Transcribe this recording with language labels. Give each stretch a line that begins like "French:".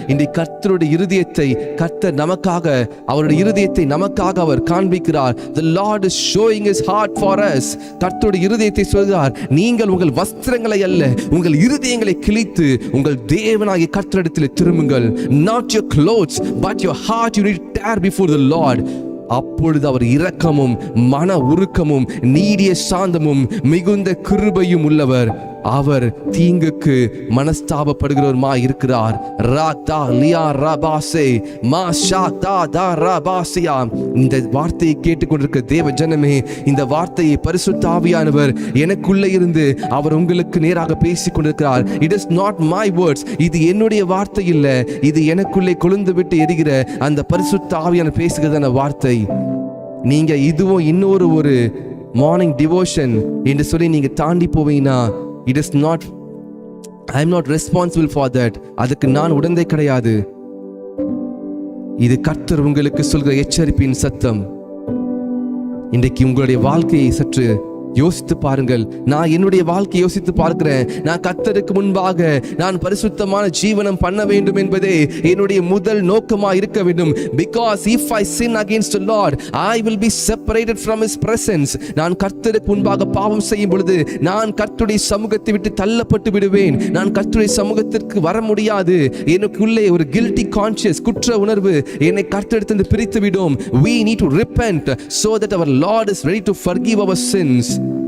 Tamil: இன்றைக்கு கர்த்தருடைய இருதயத்தை கர்த்தர் நமக்காக, அவருடைய இருதயத்தை நமக்காக அவர் காண்பிக்கிறார்.
English: The Lord is showing his heart for us.
Tamil: கர்த்தருடைய இருதயத்தை சொல்கிறார், நீங்கள் உங்கள் வஸ்திரங்களை அல்ல, உங்கள் இருதயங்களை கிழித்து உங்கள் தேவனாகிய கர்த்தரிடத்தில் திரும்புங்கள்.
English: Not your clothes but your heart you need to tear before the Lord.
Tamil: அப்பொழுது அவர் இரக்கமும் மன உருக்கமும் நீடிய சாந்தமும் மிகுந்த கிருபையும் உள்ளவர். அவர் தீங்குக்கு மனஸ்தாபப்படுகிறவருமா இருக்கிறார். ராதா லியா ரபாசே மா ஷாதா தா ரபாசியா. இந்த வார்த்தையை கேட்டுக்கொண்டிருக்க தேவ ஜனமே, இந்த வார்த்தையை பரிசுத்த ஆவியானவர் எனக்குள்ளே இருந்து அவர் உங்களுக்கு நேராக பேசிக் கொண்டிருக்கிறார்.
English: It is not my words.
Tamil: இது என்னுடைய வார்த்தை இல்ல, இது எனக்குள்ளே கொழுந்து விட்டு எரிகிற அந்த பரிசுத்த ஆவியானவர் பேசுகிறதான வார்த்தை. நீங்க இதுவும் இன்னொரு ஒரு மார்னிங் டிவோஷன் என்று சொல்லி நீங்க தாண்டி போவீங்கன்னா,
English: It is not, I am not responsible for that.
Tamil: அதுக்கு நான் உடந்தை கிடையாது. இது கர்த்தர் உங்களுக்கு சொல்கிற எச்சரிப்பின் சத்தம். இன்றைக்கு உங்களுடைய வாழ்க்கையை சற்று யோசித்து பாருங்கள். நான் என்னுடைய வாழ்க்கையை யோசித்து பார்க்கிறேன். நான் கர்த்தருக்கு முன்பாக நான் பரிசுத்தமான ஜீவனம் பண்ண வேண்டும் என்பதே என்னுடைய முதல் நோக்கமா இருக்க வேண்டும்.
English: Because if I sin against the Lord, I will be separated from His presence.
Tamil: நான் கர்த்தருக்கு முன்பாக பாவம் செய்யும் பொழுது நான் கர்த்தருடைய சமூகத்தை விட்டு தள்ளப்பட்டு விடுவேன். நான் கர்த்தருடைய சமூகத்திற்கு வர முடியாது. எனக்குள்ளே ஒரு guilty conscience, குற்ற உணர்வு என்னை கர்த்தரிடத்திலிருந்து பிரித்து விடும்.
English: We need to repent so that our Lord is ready to forgive our sins.